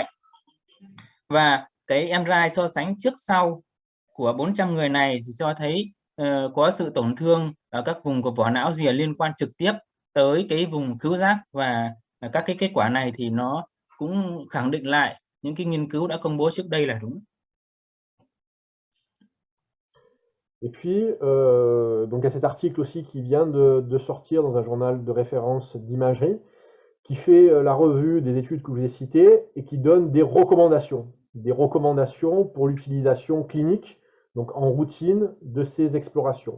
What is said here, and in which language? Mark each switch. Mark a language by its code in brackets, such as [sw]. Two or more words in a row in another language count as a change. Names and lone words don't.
[vi] Và cái MRI so sánh trước sau của 400 người này thì cho thấy có sự tổn thương ở các vùng của vỏ não rìa liên quan trực tiếp tới cái vùng khứu giác, và các cái kết quả này thì nó cũng khẳng định lại những cái nghiên cứu đã công bố trước đây là đúng. [fr] Et puis, donc il y a cet article aussi qui vient de sortir dans un journal de référence d'imagerie, qui fait la revue des études que je vous ai citées et qui donne des recommandations pour l'utilisation clinique, donc en routine, de ces explorations.